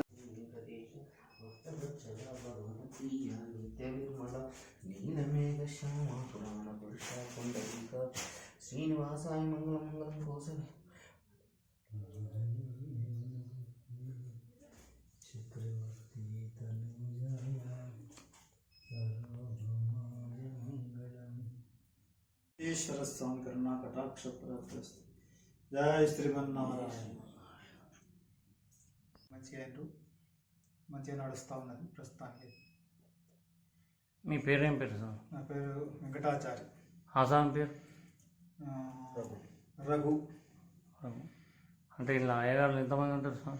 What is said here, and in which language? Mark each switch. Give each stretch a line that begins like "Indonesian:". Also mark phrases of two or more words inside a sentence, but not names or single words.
Sanskrit: श्रीनिवासाय मंगलम मंगलम कौशले चक्रवर्ती ईश्वर स्वामी करुणा कटाक्ष प्राप्तिरस्तु। जय श्रीमन्नारायण।
Telugu: మంచిగా నడుస్తూ ఉన్నది ప్రస్తుతానికి। మీ పేరేం పేరు సార్? నా పేరు వెంకటాచారి। ఆసాం పేరు? రఘు। అంటే ఇలా అయ్యగారులు ఎంతమంది ఉంటారు సార్?